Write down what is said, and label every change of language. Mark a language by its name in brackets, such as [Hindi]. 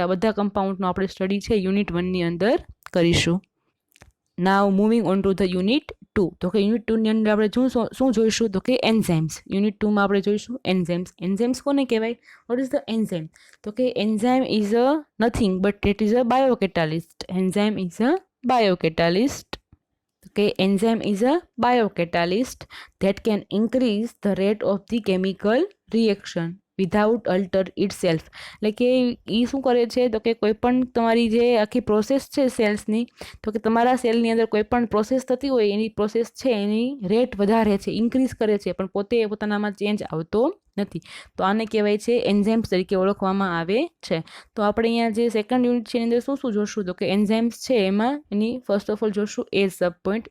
[Gujarati] આ બધા કમ્પાઉન્ડનો આપણે સ્ટડી છે યુનિટ 1ની અંદર કરીશું. [English] Now moving on to the unit 2. [Gujarati] તો કે યુનિટ 2ની અંદર આપણે શું જોઈશું તો કે એન્ઝાઇમ્સ. યુનિટ 2માં આપણે જોઈશું એન્ઝાઇમ્સ. એન્ઝાઇમ્સ કોને કહેવાય? [English] What is the enzyme? [Gujarati] તો કે [English] Enzyme is a nothing but it is a biocatalyst. Enzyme is a biocatalyst. Okay, enzyme is a biocatalyst that can increase the rate of the chemical reaction without alter itself. [Gujarati] એટલે કે એ શું કરે છે તો કે કોઈ પણ તમારી જે આખી પ્રોસેસ છે સેલ્સની, તો કે તમારા સેલની અંદર કોઈ પણ પ્રોસેસ થતી હોય એની પ્રોસેસ છે એની રેટ વધારે છે, ઇન્ક્રીઝ કરે છે, પણ પોતે પોતાનામાં ચેન્જ આવતો નથી. તો આને કહેવાય છે એન્ઝાઇમ્સ તરીકે ઓળખવામાં આવે છે. તો આપણે અહીંયા જે સેકન્ડ યુનિટ છે એની અંદર શું જોશું તો કે એન્ઝાઇમ્સ છે એમાં એની [English] first of all [Gujarati] જોશું એ સબ પોઈન્ટ.